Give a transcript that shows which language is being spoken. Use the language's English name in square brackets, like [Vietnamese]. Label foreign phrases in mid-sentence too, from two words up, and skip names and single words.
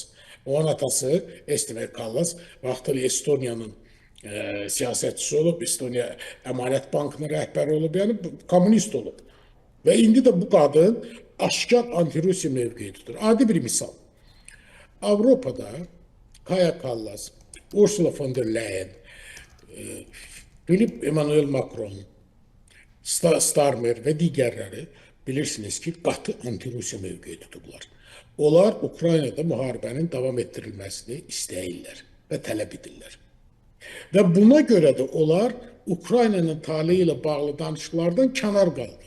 [Azerbaijani] Onun atası Estimer Kallas vaxtilə Estoniyanın siyasətçisi olub, Estoniya Əmanət Bankının rəhbəri olub, yəni kommunist olub. Və indi də bu qadın aşkar anti-Rusiya mövqeyi tutur. Adi bir misal. Avropada Kaya Kallas, Ursula von der Leyen, Philippe Emmanuel Macron, Starmer və digərləri bilirsiniz ki, qatı anti-Rusiya mövqeyi tutublar. Onlar Ukraynada müharibənin davam etdirilməsini istəyirlər və tələb edirlər. Və buna görə də onlar Ukraynanın taleyi ilə bağlı danışıqlardan kənar qalır.